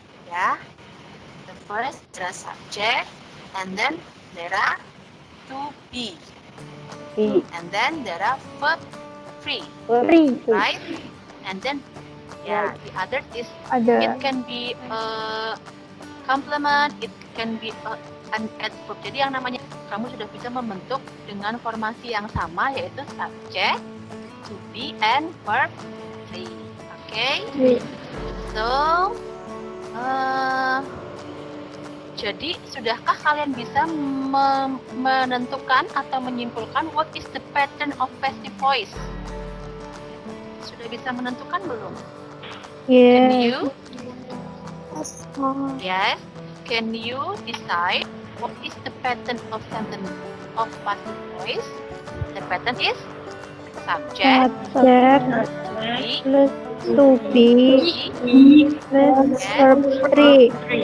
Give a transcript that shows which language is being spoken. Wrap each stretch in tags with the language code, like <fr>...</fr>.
<en>Ya, the first there are subject, and then there are to be, and then there are verb free, right? And then yeah, the other is it can be a complement, it can be an adverb.</en> <id>Jadi yang namanya kamu sudah bisa membentuk dengan formasi yang sama, yaitu</id> <en>subject, to be, and verb free. Okay? So</en> <id>jadi sudahkah kalian bisa menentukan atau menyimpulkan</id> <en>what is the pattern of passive voice?</en> <id>Sudah bisa menentukan belum?</id> <en>Can you? Yes. Can you decide what is the pattern of sentence of passive voice? The pattern is subject, Plus to be plus verb three.</en>